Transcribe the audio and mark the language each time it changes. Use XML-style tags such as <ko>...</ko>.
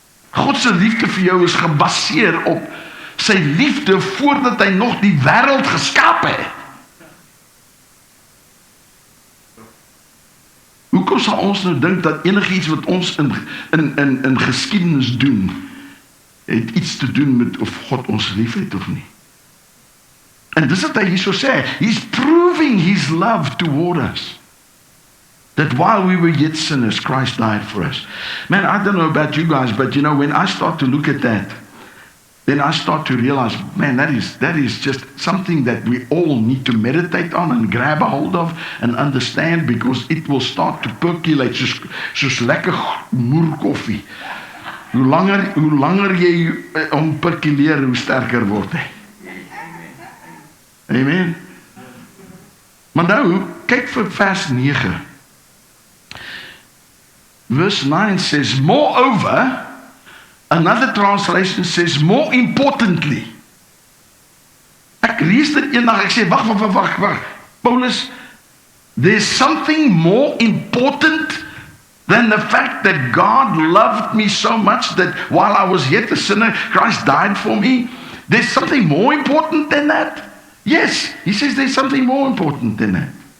<af>God se liefde vir jou is gebaseer op sy liefde voordat hy nog die wêreld geskaap het. Hoekom sal ons nou dink dat enigiets wat ons in geskiedenis doen, het iets te doen met of God ons lief het of nie? En dis wat hy hier so sê.</af> <en>He's proving his love toward us. That while we were yet sinners, Christ died for us. Man, I don't know about you guys, but you know, when I start to look at that, then I start to realize, man, that is just something that we all need to meditate on and grab a hold of and understand, because it will start to percolate</en> <af>soos lekker moer koffie. Hoe langer jy om perkuleer, hoe sterker word hy. Amen. Maar nou, kyk vir vers 9.</af> <en>Verse 9 says, moreover, another translation says, more importantly.</en> <af>Ek lees dit eendag, ek sê, wag.</af> <en>Paulus, there's something more important than the fact that God loved me so much that while I was yet a sinner, Christ died for me. There's something more important than that. Yes, he says there's something more important than that.</en>